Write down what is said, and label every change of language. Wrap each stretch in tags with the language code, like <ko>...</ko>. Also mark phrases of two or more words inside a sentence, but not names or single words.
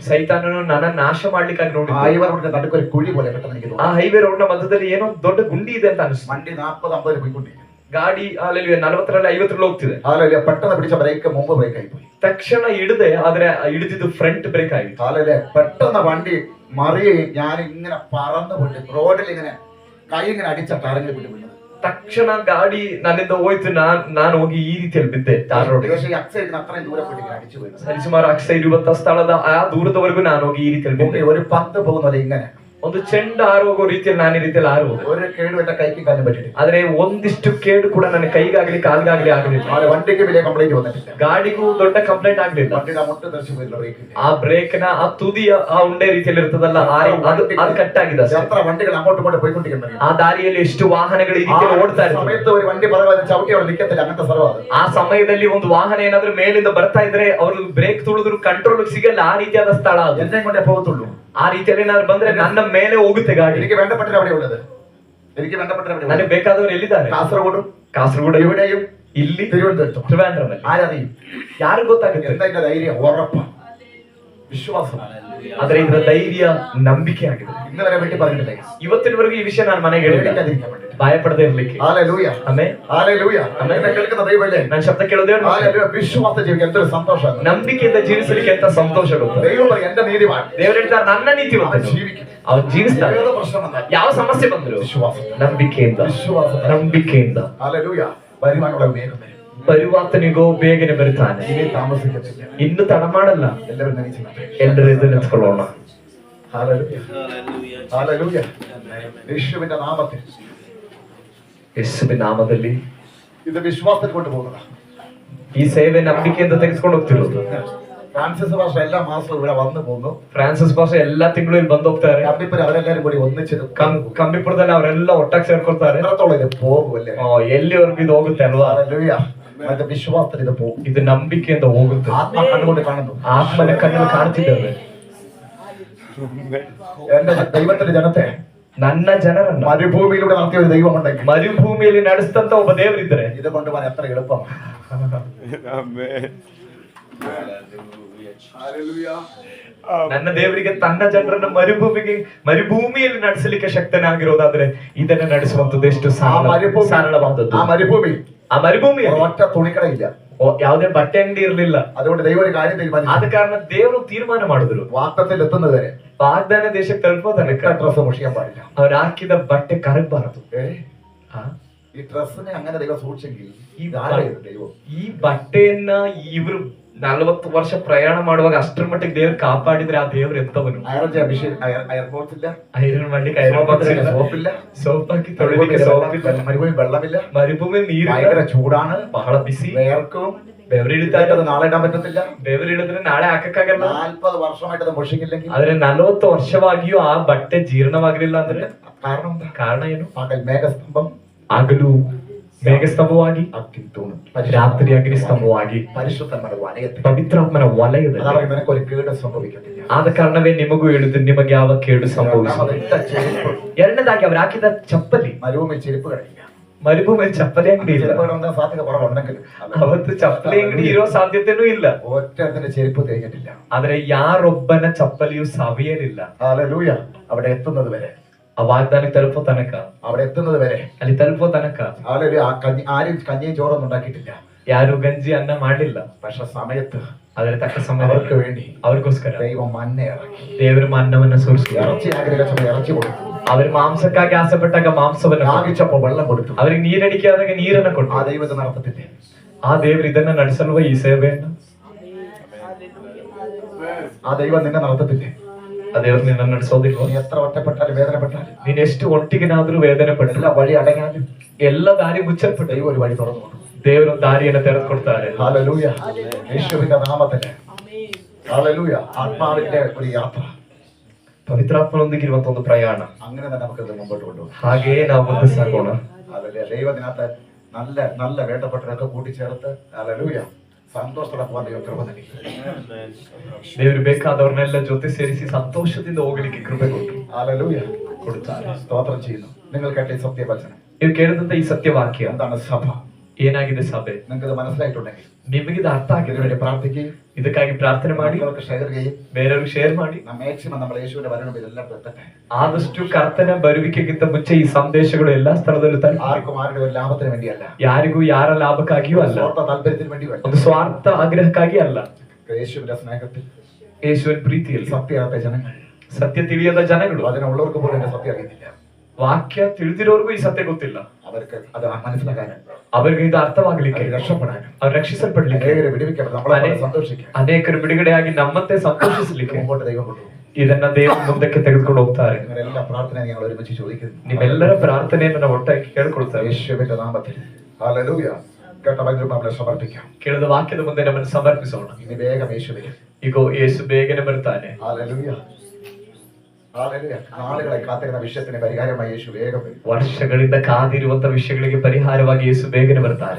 <kn>ಸೈತಾನನು ನನ್ನ ನಾಶ ಮಾಡ್ಲಿಕ್ಕಾಗಿ ನೋಡಿ</kn> <ml>ഹൈവേ റോഡിന്റെ നടുക്കൊരു കുഴി പോലെ പെട്ടെന്ന് എനിക്ക് ಆ തോന്നി.</ml> <kn>ಹೈವೇ ರೋಡ್ ನ ಮಧ್ಯದಲ್ಲಿ ಏನೋ ದೊಡ್ಡ ಗುಂಡಿ ಇದೆ ಅಂತ ಅನಿಸ್ತು.</kn> <ml>വണ്ടി 40-50 പോയിക്കൊണ്ടിരിക്കും.</ml> <kn>ಗಾಡಿ ಅಲ್ಲಿ 40ರಲ್ಲಿ 50 ಹೋಗ್ತಿದೆ. ಹಾಲೆಲೂയ.</kn> <ml>പെട്ടെന്ന് പിടിച്ച ബ്രേക്ക് മുമ്പ് ബ്രേക്ക് ആയി പോയി.</ml> <kn>ತಕ್ಷಣ ಹಿಡಿದೆ, ಆದ್ರೆ ಹಿಡಿದಿದ್ದು ಫ್ರಂಟ್ ಬ್ರೇಕ್ ಆಗಿತ್ತು. ಹಾಲೆಲൂയ.</kn> <ml>പെട്ടെന്ന് വണ്ടി മറിയുകയും ഞാൻ ഇങ്ങനെ പറന്നു പോയിട്ട് റോഡിൽ ഇങ്ങനെ കൈ ഇങ്ങനെ അടിച്ച ടറങ്ങിൽ വിട്ടു വീണത്.</ml> <kn>ತಕ್ಷಣ ಗಾಡಿ ನನ್ನಿಂದ ಹೋಯ್ತು, ನಾನು ಹೋಗಿ ಈ ರೀತಿಯಲ್ಲಿ ಬಿದ್ದೆ ಟಾರ್ ರೋಡ್.</kn> <ml>പക്ഷേ ഈ അക്സൈഡിന് അത്രയും ദൂരം പോയിട്ട് ഇങ്ങനെ അടിച്ചു പോയി.</ml> <kn>ಸರಿಸುಮಾರು 120 ಸ್ಥಳದ ಆ ದೂರದವರೆಗೂ ನಾನು ಹೋಗಿ ಈ ರೀತಿಯಲ್ಲಿ ಬಿದ್ದೆ.</kn> <ml>ഒരു പന്ത് പോകുന്നത് ഇങ്ങനെ</ml> <kn>ಒಂದು ಚೆಂಡು ಹಾರು ಹೋಗೋ ರೀತಿಯಲ್ಲಿ ನಾನು ಈ ರೀತಿಯಲ್ಲಿ ಹಾರುವುದು.</kn> <ml>ഒരു കേടും എന്റെ കൈക്ക് കാലും പറ്റിയിട്ടില്ല.</ml> <kn>ಆದ್ರೆ ಒಂದಿಷ್ಟು ಕೇಡು ಕೂಡ ನನ್ನ ಕೈಗಾಗ್ಲಿ ಕಾಲ್ಗಾಗ್ಲಿ ಆಗಲಿಲ್ಲ.</kn> <ml>വണ്ടിക്ക് വലിയ കംപ്ലൈന്റ് വന്നിട്ടില്ല.</ml> <kn>ಗಾಡಿಗೂ ದೊಡ್ಡ ಕಂಪ್ಲೇಂಟ್ ಆಗ್ಲಿಲ್ಲ.</kn> <ml>വണ്ടിയുടെ മുട്ട് തെറിച്ചു പോയില്ല ബ്രേക്കിന്റെ.</ml> <kn>ಆ ಬ್ರೇಕ್ ನ ಆ ತುದಿಯ ಆ ಉಂಡೆ ರೀತಿಯಲ್ಲಿ ಇರ್ತದಲ್ಲ, ಅದು ಕಟ್ ಆಗಿದೆ ಅಷ್ಟೇ.</kn> <ml>എത്ര വണ്ടികൾ അങ്ങോട്ടും ഇങ്ങോട്ടും പോയിക്കൊണ്ടിരിക്കുന്നത്.</ml> <kn>ಆ ದಾರಿಯಲ್ಲಿ ಎಷ್ಟು ವಾಹನಗಳು ಈ ರೀತಿಯಲ್ಲಿ ಓಡ್ತಾ ಇರ್ತವೆ.</kn> <ml>സമയത്ത് ഒരു വണ്ടി പറവാതെ ചവിട്ടി അവിടെ നിൽക്കത്തില്ല, അങ്ങനത്തെ സർവ്വം.</ml> <kn>ಆ ಸಮಯದಲ್ಲಿ ಒಂದು ವಾಹನ ಏನಾದ್ರೂ ಮೇಲಿಂದ ಬರ್ತಾ ಇದ್ರೆ ಅವ್ರು ಬ್ರೇಕ್ ತುಳಿದ್ರು ಕಂಟ್ರೋಲ್ ಸಿಗಲ್ಲ, ಆ ರೀತಿಯಾದ ಸ್ಥಳ ಅದು.</kn> <ml>എന്നെ കൊണ്ടേ പോകത്തുള്ളൂ.</ml> <kn>ಆ ರೀತಿಯಲ್ಲಿ ಏನಾದ್ರು ಬಂದ್ರೆ ನನ್ನ ಮೇಲೆ ಹೋಗುತ್ತೆ ಗಾಡಿ.</kn> <ml>എനിക്ക് വേണ്ടപ്പെട്ട അവിടെ ഉള്ളത്, എനിക്ക് വേണ്ടപ്പെട്ട അവിടെ</ml> <kn>ನನಗೆ ಬೇಕಾದವರು ಎಲ್ಲಿದ್ದಾರೆ?</kn> <ml>കാസർഗോഡും</ml> <kn>ಕಾಸರಗೋಡು,</kn> <ml>ഇവിടെയും</ml> <kn>ಇಲ್ಲಿ</kn> <ml>തിരുവനന്തപുരത്തും.</ml> <kn>ತ್ರಿವೇಂದ್ರಮಲ್ಲಿ</kn> <ml>ആരറിയും?</ml> <kn>ಯಾರು ಗೊತ್ತಾಗುತ್ತೆ?</kn> <ml>എന്താ ഇതിന്റെ ധൈര്യം? ഉറപ്പ്, വിശ്വാസം.</ml> <kn>ಆದ್ರೆ ಇದರ ಧೈರ್ಯ, ನಂಬಿಕೆ ಆಗಿದೆ.</kn> <ml>ഇന്ന് വരെ വീട്ടിൽ പറഞ്ഞിട്ടില്ല.</ml> <kn>ಇವತ್ತಿನವರೆಗೂ ಈ ವಿಷಯ ನಾನು ಮನೆಗೆ ಹೇಳಿಲ್ಲ,</kn> <ml>പേടിക്കാതിരിക്കാൻ വേണ്ടിയിട്ട്.</ml> <kn>ಭಯಪಡದೆ ಇರ್ಲಿಕ್ಕೆ.</kn> <ml>ഹല്ലേലൂയ.</ml> <kn>ಆಮೇಲೆ</kn> <ml>ഹല്ലേലൂയ. എന്നെ കേൾക്കുന്ന ദൈവമല്ലേ,</ml> <kn>ನನ್ನ ಶಬ್ದ ಕೇಳೋದೇ</kn> <ml>ഹല്ലേലൂയ. വിശ്വാസം ജീവിക്കാൻ എന്തൊരു സന്തോഷമാണ്.</ml> <kn>ನಂಬಿಕೆಯಿಂದ ಜೀವಿಸಲಿಕ್ಕೆ ಅಂತ ಸಂತೋಷ ಗೊತ್ತು.</kn> <ml>ദൈവം പറയും എന്റെ നീതിമാൻ</ml> <kn>ದೇವರು ಹೇಳ್ತಾರೆ ನನ್ನ ನೀತಿವಂತ</kn> <ml>അവൻ ജീവിക്കും.</ml> <kn>ಅವನು ಜೀವಿಸ್ತಾನೆ.</kn> <ml>ഏത് പ്രശ്നം വന്നാലും</ml> <kn>ಯಾವ ಸಮಸ್ಯೆ ಬಂದ್ರು</kn> <ml>വിശ്വാസം,</ml> <kn>ನಂಬಿಕೆಯಿಂದ,</kn> <ml>വിശ്വാസം.</ml> <kn>ನಂಬಿಕೆಯಿಂದ.</kn> <ml>ഹല്ലേലൂയ. വരുവാനുള്ള വേഗം വരും.</ml> <kn>ಬರುವಾತನಿಗೋ ಬೇಗನೆ ಬರುತ್ತಾನೆ,</kn> <ml>ഇനി താമസിക്കത്തില്ല.</ml> <kn>ಇನ್ನು ತಡ ಮಾಡಲ್ಲ.</kn> <ml>എല്ലാവരും നയിച്ചു.</ml> <kn>ಎಲ್ಲರೂ ಎದ್ದು ನಿಂತ್ಕೊಳ್ಳೋಣ.</kn> <ml>ഹല്ലേലൂയ. ഹല്ലേലൂയ. യേശുവിന്റെ നാമത്തിൽ</ml> <kn>ಯೇಸುವಿನ ನಾಮದಲ್ಲಿ</kn> <ml>ഇത് വിശ്വാസത്തിൽ കൊണ്ടുപോകുന്നതാ.</ml> <kn>ಈ ಸೇವೆ ನಂಬಿಕೆಯಿಂದ ತೆಗೆದುಕೊಂಡು ಹೋಗ್ತಿರೋದು.</kn> <ml>ഫ്രാൻസിസ് ഭാഷ എല്ലാ മാസവും ഇവിടെ വന്നു പോകുന്നു.</ml> <kn>ಫ್ರಾನ್ಸಿಸ್ ಭಾಷೆ ಎಲ್ಲಾ ತಿಂಗಳು ಇಲ್ಲಿ ಬಂದು ಹೋಗ್ತಾರೆ.</kn> <ml>കമ്പിപ്പുര അവരെല്ലാരും കൂടി ഒന്നിച്ചത്</ml> <kn>ಕಂಬಿಪುರದಲ್ಲಿ ಅವರೆಲ್ಲ ಒಟ್ಟಾಗಿ ಸೇರ್ಕೊಳ್ತಾರೆ.</kn> <ml>എത്രത്തോളം ഇത് പോകുമല്ലേ?</ml> <kn>ಎಲ್ಲಿವರೆಗೂ ಇದು ಹೋಗುತ್ತೆ ಅಲ್ವಾ?</kn> <ml>ഹല്ലേലൂയ. അത് വിശ്വാസത്തിൽ ഇത് പോകും.</ml> <kn>ಇದು ನಂಬಿಕೆಯಿಂದ ಹೋಗುತ್ತೆ.</kn> <ml>ആത്മ കണ്ണുകൊണ്ട് കാണുന്നു.</ml> <kn>ಆತ್ಮನ ಕಣ್ಣಲ್ಲಿ ಕಾಣ್ತಿದ್ದೇವೆ.</kn> <ml>എന്റെ ദൈവത്തിന്റെ ജനത്തെ,</ml> <kn>ನನ್ನ ಜನರನ್ನ</kn> <ml>മരുഭൂമിയിലൂടെ നടത്തിയ ഒരു ദൈവമുണ്ടെങ്കിൽ,</ml> <kn>ಮರುಭೂಮಿಯಲ್ಲಿ ನಡೆಸಿದಂತ ಒಬ್ಬ ದೇವರಿದ್ರೆ</kn> <ml>ഇത് കൊണ്ടുപോകാൻ എത്ര എളുപ്പമാണ്.</ml> <kn>ನನ್ನ ದೇವರಿಗೆ ತನ್ನ ಜನರನ್ನ ಮರುಭೂಮಿಯಲ್ಲಿ ನಡೆಸಲಿಕ್ಕೆ ಶಕ್ತನಾಗಿರೋದಾದ್ರೆ ಇದನ್ನ ನಡೆಸುವಂತದ್ದು ಎಷ್ಟು ಸರಳವಾದದ್ದು.</kn> <ml>ആ മരുഭൂമി,</ml> <kn>ಆ ಮರುಭೂಮಿ</kn> <ml>ഒറ്റ തുണിക്കടയില്ല,</ml> <kn>ಯಾವುದೇ ಬಟ್ಟೆ ಅಂಗಡಿ ಇರ್ಲಿಲ್ಲ.</kn> <ml>അതുകൊണ്ട് ദൈവം ഒരു കാര്യം തീരുമാനിച്ചു.</ml> <kn>ಆದ ಕಾರಣ ದೇವರು ತೀರ್ಮಾನ ಮಾಡಿದ್ರು,</kn> <ml>വാഗ്ദത്തത്തിൽ എത്തുന്നത് വരെ</ml> <kn>ವಾಗ್ದಾನ ದೇಶಕ್ಕೆ ತಲುಪೋ ತನಕ</kn> <ml>ഡ്രസ് മുഷിയാൻ പാടില്ല.</ml> <kn>ಅವ್ರು ಹಾಕಿದ ಬಟ್ಟೆ ಕರಗಬಾರದು.</kn> <ml>ഈ ഡ്രസ്സിനെ അങ്ങനെ ദൈവം സൂക്ഷിച്ചെങ്കിൽ</ml> <kn>ಈ ಬಟ್ಟೆಯನ್ನ ಇವರು 40 ವರ್ಷ ಪ್ರಯಾಣ ಮಾಡುವಾಗ ಅಷ್ಟರ ಮಟ್ಟಿಗೆ ದೇವ್ರು ಕಾಪಾಡಿದ್ರೆ ಆ ದೇವ್ರು ಎಂತವನು. ಐರನ್ ಮಾಡ್ಲಿಕ್ಕೆ</kn> <ml>സോപ്പില്ല,</ml> <kn>ಸೋಪ್ ಹಾಕಿ ತೊಳಿಲಿಕ್ಕೆ ಸೋಪಿಲ್ಲ,</kn> <ml>മരുഭൂമി വെള്ളമില്ല,</ml> <kn>ಮರುಭೂಮಿ ನೀರು</kn> <ml>ഭയങ്കര ചൂടാണ്,</ml> <kn>ಬಹಳ ಬಿಸಿ,</kn> <ml>വേർക്കും,</ml> <kn>ಬೆವರಿಳಿತಾರೆ,</kn> <ml>നാളെ ഇടാൻ പറ്റത്തില്ല,</ml> <kn>ಬೆವರಿಳಿದ್ರೆ നാಳೆ ಹಾಕಕ್ಕಾಗಲ್ಲ.</kn> <ml>40 വർഷമായിട്ട് അത് മുഷിക്കില്ലെങ്കിൽ,</ml> <kn>ಆದ್ರೆ 40 ವರ್ಷವಾಗಿಯೂ ಆ ಬಟ್ಟೆ ಜೀರ್ಣವಾಗಿರ್ಲಿಲ್ಲ ಅಂದ್ರೆ ಕಾರಣ ಏನು?</kn> <ml>പകൽ മേഘസ്തംഭം,</ml> <kn>ಹಗಲು ಮೇಘಸ್ತಂಭವಾಗಿ, ರಾತ್ರಿ ಅಗ್ನಿಸ್ತಂಭವಾಗಿ,</kn> <ml>പരിശുദ്ധന്മാരുടെ വലയത്തിൽ,</ml> <kn>ಪವಿತ್ರಾತ್ಮನ ವಲಯದಲ್ಲಿ.</kn> <ml>നിനക്കൊരു കേട് സംഭവിക്കത്തില്ല.</ml> <kn>ಆದ ಕಾರಣವೇ ನಿಮಗೂ ಹೇಳಿದ್ದು ನಿಮಗೆ ಯಾವ ಕೇಡು ಸಂಭವಿಸಿಲ್ಲ. ಎರಡನೇದಾಗಿ ಅವ್ರು ಹಾಕಿದ ಚಪ್ಪಲಿ,</kn> <ml>മരുഭൂമി ചെരുപ്പ് കടയില്ല,</ml> <kn>ಮರುಭೂಮಿಯಲ್ಲಿ ಚಪ್ಪಲಿ ಅಂಗಡಿ ಇಲ್ಲ.</kn> <ml>സാധ്യത കുറവുണ്ടെങ്കിൽ</ml> <kn>ಅವತ್ತು ಚಪ್ಪಲಿ ಅಂಗಡಿ ಇರೋ ಸಾಧ್ಯತೆನೂ ಇಲ್ಲ.</kn> <ml>ഒറ്റത്തിന്റെ ചെരുപ്പ് തേഞ്ഞിട്ടില്ല.</ml> <kn>ಆದ್ರೆ ಯಾರೊಬ್ಬನ ಚಪ್ಪಲಿಯು ಸವಿಯಲಿಲ್ಲ.</kn> <ml>ഹല്ലേലൂയ. അവിടെ എത്തുന്നത് വരെ,</ml> <kn>ಆ ವಾಗ್ದಾನಕ್ಕೆ ತಲುಪೋ ತನಕ,</kn> <ml>അവിടെ എത്തുന്നത് വരെ,</ml> <kn>ಅಲ್ಲಿ ತಲುಪೋ ತನಕ</kn> <ml>ഹല്ലേലൂയ. ആരും കഞ്ഞിയും ചോറൊന്നും ഉണ്ടാക്കിയിട്ടില്ല,</ml> <kn>ಯಾರು ಗಂಜಿ ಅನ್ನ ಮಾಡಲಿಲ್ಲ.</kn> <ml>പക്ഷെ സമയത്ത്</ml> <kn>ಅದರ ತಕ್ಕ ಸಮಯ</kn> <ml>അവർക്ക് വേണ്ടി</ml> <kn>ಅವ್ರಿಗೋಸ್ಕರ</kn> <ml>ദൈവം മന്ന ഇറക്കി.</ml> <kn>ದೇವರ ಮನ್ನವನ್ನ ಸುರಿಸಿ,</kn> <ml>ഇറച്ചി ആഗ്രഹിച്ചപ്പോൾ ഇറച്ചി കൊടുത്തു,</ml> <kn>ಅವರು ಮಾಂಸಕ್ಕಾಗಿ ಆಸೆಪಟ್ಟಾಗ ಮಾಂಸವನ್ನು,</kn> <ml>ആവശ്യപ്പോൾ വെള്ളം കൊടുത്തു,</ml> <kn>ಅವರಿಗೆ ನೀರಡಿಕೆ ಆದಾಗ ನೀರನ್ನ ಕೊಟ್ಟು.</kn> <ml>ആ ദൈവത്തെ നടത്തത്തില്ലേ?</ml> <kn>ಆ ದೇವರು ಇದನ್ನ ನಡೆಸಲ್ವ ಈ ಸೇವೆಯನ್ನ?</kn> <ml>ആ ദൈവം നിന്നെ നടത്തത്തില്ലേ?</ml> <kn>ಆ ದೇವರು ನಿನ್ನ ನಡೆಸೋದಿಲ್ವ?</kn> <ml>നീ എത്ര ഒറ്റപ്പെട്ടാലും വേദനപ്പെട്ടാലും,</ml> <kn>ನೀನ್ ಎಷ್ಟು ಒಟ್ಟಿಗಿನಾದ್ರೂ ವೇದನೆ ಪಟ್ಟಿಲ್ಲ,</kn> <ml>എല്ലാ വഴി അടങ്ങാനും</ml> <kn>ಎಲ್ಲ ದಾರಿ ಮುಚ್ಚಲ್ಪಟ್ಟ</kn> <ml>ദൈവം ഒരു വഴി തുറന്നു കൊടുക്കും.</ml> <kn>ದೇವರು ದಾರಿಯನ್ನು ತೆರೆದುಕೊಡ್ತಾರೆ.</kn> <ml>ഹല്ലേലൂയ. യേശുവിന്റെ നാമത്തിൽ ഹല്ലേലൂയ. ആത്മാവിന്റെ ഒരു യാത്ര,</ml> <kn>ಪವಿತ್ರಾತ್ಮನೊಂದಿಗಿರುವಂತ ಒಂದು ಪ್ರಯಾಣ.</kn> <ml>അങ്ങനെ തന്നെ നമുക്കത് മുമ്പോട്ട് കൊണ്ടുപോകും.</ml> <kn>ಹಾಗೆಯೇ ನಾವು ಮುಂದೆ ಸಾಗೋಣ.</kn> <ml>ഹല്ലേലൂയ. ദൈവത്തിനകത്ത് നല്ല നല്ല വേണ്ടപ്പെട്ടവരൊക്കെ കൂട്ടിച്ചേർത്ത് ഹല്ലേലൂയ സന്തോഷത്തോടെ പോകാൻ ദൈവം കൃപ നൽകി.</ml> <kn>ದೇವರು ಬೇಕಾದವ್ರನ್ನೆಲ್ಲ ಜೊತೆ ಸೇರಿಸಿ ಸಂತೋಷದಿಂದ ಹೋಗಲಿಕ್ಕೆ ಕೃಪೆ ಕೊಟ್ಟರು.</kn> <ml>ഹല്ലേലൂയ.</ml> <kn>ಕೊಡುತ್ತಾರೆ.</kn> <ml>സ്തോത്രം ചെയ്യുന്നു. നിങ്ങൾ കേട്ട ഈ സത്യവചനം</ml> <kn>ನೀವು ಕೇಳಿದಂತ ಈ ಸತ್ಯವಾಕ್ಯ</kn> <ml>എന്താണ്? സഭ.</ml> <kn>ಏನಾಗಿದೆ ಸಭೆ?</kn> <ml>നിങ്ങൾക്ക് മനസ്സിലായിട്ടുണ്ടെങ്കിൽ</ml> <kn>ನಿಮಗಿದು ಅರ್ಥ ಆಗಿದೆ,</kn> <ml>ഇതിനുവേണ്ടി പ്രാർത്ഥിക്കുകയും</ml> <kn>ಇದಕ್ಕಾಗಿ ಪ್ರಾರ್ಥನೆ ಮಾಡಿ</kn> <ml>മറ്റുള്ളവർക്ക് ഷെയർ ചെയ്യും.</ml> <kn>ಬೇರೆಯವ್ರಿಗೆ ಶೇರ್ ಮಾಡಿ.</kn> <ml>മാക്സിമം നമ്മൾ യേശുവിന്റെ വരണം ഇതെല്ലാം എത്തട്ടെ.</ml> <kn>ಆದಷ್ಟು ಕರ್ತನ ಬರುವಿಕೆಗಿಂತ ಮುಂಚೆ ಈ ಸಂದೇಶಗಳು ಎಲ್ಲಾ ಸ್ಥಳದಲ್ಲೂ ತಲುಪಲಿ.</kn> <ml>ആർക്കും ആരുടെ ഒരു ലാഭത്തിന് വേണ്ടിയല്ല,</ml> <kn>ಯಾರಿಗೂ ಯಾರ ಲಾಭಕ್ಕಾಗಿಯೂ ಅಲ್ಲ,</kn> <ml>സ്വാർത്ഥ താല്പര്യത്തിന് വേണ്ടി</ml> <kn>ಒಂದು ಸ್ವಾರ್ಥ ಆಗ್ರಹಕ್ಕಾಗಿ ಅಲ್ಲ.</kn> <ml>യേശുവിന്റെ സ്നേഹത്തിൽ</ml> <kn>ಯೇಸುವಿನ ಪ್ರೀತಿಯಲ್ಲಿ</kn> <ml>സത്യത്തെ ജനങ്ങൾ,</ml> <kn>ಸತ್ಯ ತಿಳಿಯದ ಜನಗಳು,</kn> <ml>വചനമുള്ളവർക്ക് പോലും എന്റെ സത്യം അറിയത്തില്ല.</ml> <kn>ವಾಕ್ಯ ತಿಳಿದಿರೋರ್ಗೂ ಈ ಸತ್ಯ ಗೊತ್ತಿಲ್ಲ.</kn> <ml>അവർക്ക് അത് മനസ്സിലാക്കാനും</ml> <kn>ಅವರಿಗೆ ಇದು ಅರ್ಥವಾಗಲಿಕ್ಕೆ,</kn> <ml>അവർക്ക് രക്ഷപ്പെടാനും</ml> <kn>ಅವ್ರು ರಕ್ಷಿಸಲ್ಪಡ್ಲಿಕ್ಕೆ,</kn> <ml>അനേകരെ വിടുവിക്കപ്പെടാൻ നമ്മളെ സന്തോഷിക്കാൻ</ml> <kn>ಅನೇಕರು ಬಿಡುಗಡೆಯಾಗಿ ನಮ್ಮಂತೆ ಸಂತೋಷಿಸಲಿಕ್ಕೆ</kn> <ml>മുമ്പോട്ട് ദൈവം കൊണ്ടുപോകും.</ml> <kn>ಇದನ್ನ ದೇವರು ಮುಂದಕ್ಕೆ ತೆಗೆದುಕೊಂಡು ಹೋಗ್ತಾರೆ.</kn> <ml>നിങ്ങളെല്ലാം പ്രാർത്ഥന ഞങ്ങൾ ഒരുമിച്ച് ചോദിക്കുന്നു.</ml> <kn>ನಿಮ್ಮೆಲ್ಲರ ಪ್ರಾರ್ಥನೆಯನ್ನು ನಾವು ಒಟ್ಟಾಗಿ ಕೇಳ್ಕೊಳ್ತೇವೆ.</kn> <ml>യേശുവിന്റെ നാമത്തിൽ ഹല്ലേലൂയ. കേട്ട വചനം നമ്മളെ സമർപ്പിക്കാം.</ml> <kn>ಕೇಳಿದ ವಾಕ್ಯದ ಮುಂದೆ ನಮ್ಮನ್ನು ಸಮರ್ಪಿಸೋಣ.</kn> <ml>ഇനി വേഗം യേശു വരും.</ml> <kn>ಈಗ ಯೇಸು ಬೇಗನೆ ಬರ್ತಾನೆ.</kn> <ml>ഹല്ലേലൂയ. ഹല്ലേലൂയ. നാളുകളെ കാത്തിരുന്ന വിഷയത്തിന് പരിഹാരമായി യേശു വേഗം വരും.</ml> <kn>ವರ್ಷಗಳಿಂದ ಕಾದಿರುವಂತ ವಿಷಯಗಳಿಗೆ ಪರಿಹಾರವಾಗಿ ಯೇಸು ಬೇಗನೆ ಬರ್ತಾರೆ.</kn>